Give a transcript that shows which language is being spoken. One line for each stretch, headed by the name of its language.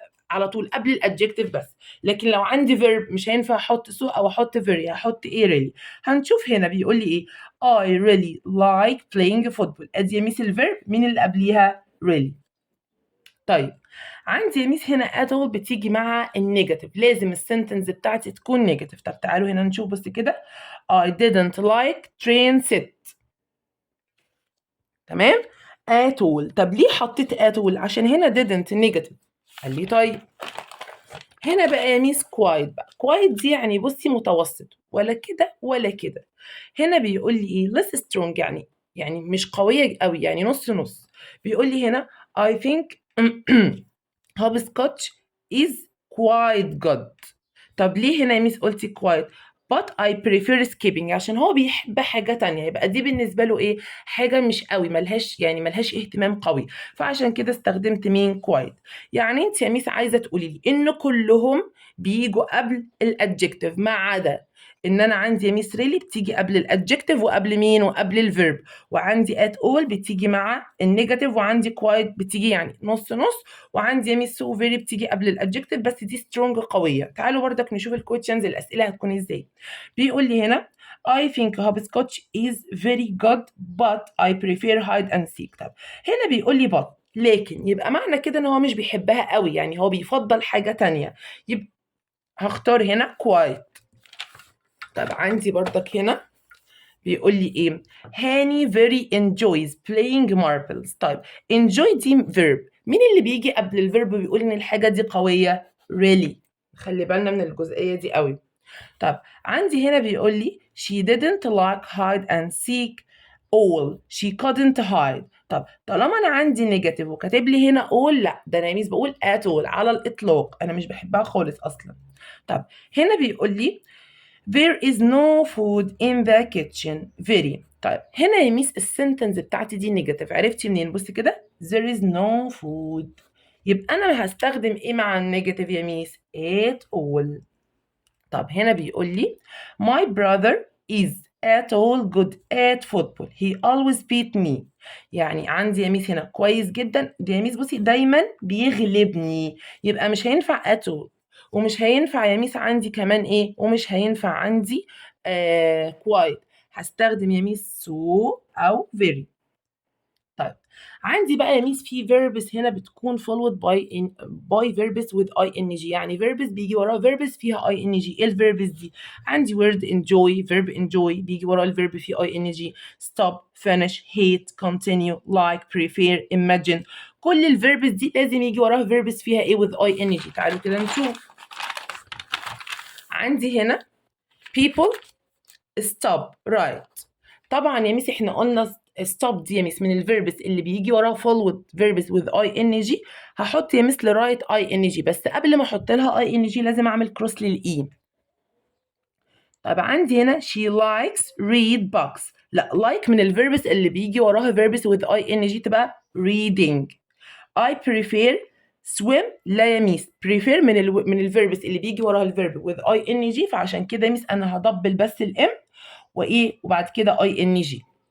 Arabic: على طول قبل الادجكتيف بس. لكن لو عندي verb مش هينفع احط so او احط very، هحط ايه really. هنشوف هنا بيقول لي ايه.
English: I really like playing football.
Arabic: ادي يا ميس الفيرب، مين اللي قبليها؟ really. طيب عندي يا ميس هنا at all بتيجي مع النيجاتيف، لازم السنتنس بتاعتي تكون نيجاتيف.
English: طب تعالوا هنا نشوف بس كده. I didn't like train set.
Arabic: تمام.
English: at all.
Arabic: طب ليه حطيت at all؟ عشان هنا didn't نيجاتيف. قال لي طيب هنا بقى يا ميس quiet. بقى quiet دي يعني بصي متوسط، ولا كده ولا كده. هنا بيقول لي ايه less strong، يعني مش قوية قوي، يعني نص نص. بيقول لي هنا
English: I think hopscotch is quite good.
Arabic: طب ليه هنا يا ميس قلتي quite؟
English: but I prefer skipping،
Arabic: عشان هو بيحب حاجة تانية، يبقى دي بالنسبة له ايه؟ حاجة مش قوي، ملهاش اهتمام قوي، فعشان كده استخدمت مين؟ quite. يعني انت يا ميس عايزة تقولي لي ان كلهم بيجوا قبل الادجكتيف ما عدا ان انا عندي يا ميس ريلي بتيجي قبل الادجكتيف وقبل مين؟ وقبل الفيرب. وعندي at all بتيجي مع النيجاتيف، وعندي quite بتيجي يعني نص نص، وعندي يا ميس so very بتيجي قبل الادجكتيف، بس دي سترونج قويه. تعالوا بردك نشوف الكويشنز، الاسئله هتكون ازاي.
English: بيقول لي هنا I think hopscotch is very good but I prefer hide and seek.
Arabic: طب هنا بيقول لي but، لكن يبقى معنى كده ان هو مش بيحبها قوي، يعني هو بيفضل حاجه تانية، يبقى هختار هنا quite. طب عندي بردك هنا بيقول لي ايه.
English: هاني very enjoys playing marbles.
Arabic: طيب enjoy دي verb، مين اللي بيجي قبل الفيرب بيقول ان الحاجه دي قويه؟ really. خلي بالنا من الجزئيه دي قوي. طب عندي هنا بيقول لي
English: she didn't like hide and seek all she couldn't hide.
Arabic: طب طالما انا عندي نيجاتيف وكاتب لي هنا all، لا ده انا ميس بقول at all على الاطلاق، انا مش بحبها خالص اصلا. طب هنا بيقول لي
English: there is no food in the kitchen. very.
Arabic: طيب هنا يا ميس السنتنس بتاعتي دي نيجاتيف، عرفتي منين؟ بصي كده
English: there is no food،
Arabic: يبقى انا هستخدم ايه مع النيجاتيف يا ميس؟ at all. طب هنا بيقول لي
English: my brother is at all good at football he always beat me.
Arabic: يعني عندي يا ميس هنا كويس جدا، دي يا ميس بصي دايما بيغلبني، يبقى مش هينفع at all، ومش هينفع يا ميس عندي كمان ايه، ومش هينفع عندي quite. هستخدم يا ميس so او very. طيب عندي بقى يا ميس في verbs هنا بتكون
English: followed by verbs with ing،
Arabic: يعني verbs بيجي وراها verbs فيها ing. ايه الverbs دي؟ عندي word enjoy، verb enjoy بيجي وراه الverb فيه ing.
English: stop، finish، hate، continue، like، prefer، imagine.
Arabic: كل الverbs دي لازم يجي وراها verbs فيها ايه with ing. تعالوا كده نشوف. عندي هنا
English: people stop right.
Arabic: طبعا يا ميس احنا قلنا stop دي يا ميس من الفيربس اللي بيجي وراها
English: followed verbs with ing.
Arabic: هحط يا ميس لرايت ing، بس قبل ما احط لها ing لازم اعمل كروس للاي. طب عندي هنا
English: she likes read books.
Arabic: لا like من الفيربس اللي بيجي وراها
English: verbs with ing
Arabic: تبقى reading.
English: I prefer swim.
Arabic: لا يا ميس prefer من الفيربس اللي بيجي وراها الفيرب with ing، فعشان كده يا ميس انا هضبل بس الام وايه وبعد كده ing.